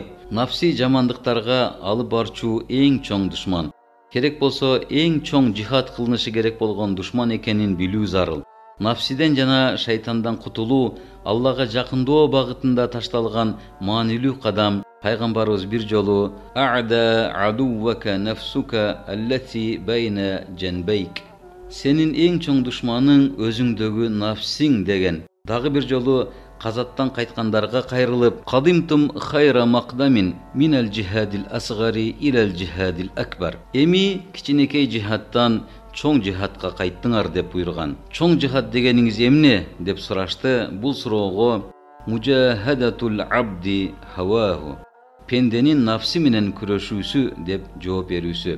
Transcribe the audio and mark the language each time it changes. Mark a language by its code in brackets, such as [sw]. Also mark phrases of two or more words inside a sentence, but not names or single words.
[ky] Нафси жамандыктарга алып барчу эң чоң душман. Керек болсо эң чоң жихад кылынышы керек болгон душман экенин билүү зарыл. Нафсиден жана шайтандан кутулуу Аллага жакындоо багытында ташталган маанилүү кадам. Пайгамбарыбыз бир жолу [ar] «أعدى عدوك نفسك التي بين جنبيك» [ky] сенин эң чоң душманың өзүңдөгү нафсиң деген. Дагы бир жолу казаттан кайткандарга кайрылып, [ar] «قدمتم خير مقدم من الجهاد الأصغر إلى الجهاد الأكبر». [ky] Эми кичинекей жихадтан чоң жихадка кайттыңар деп буйруган. Чоң жихад дегениңиз эмне деп сурашты. Бул суроого [ar] مجاهدة العبد هواه, [ky] пенденин нафси менен күрөшүүсү деп жооп берүүсү.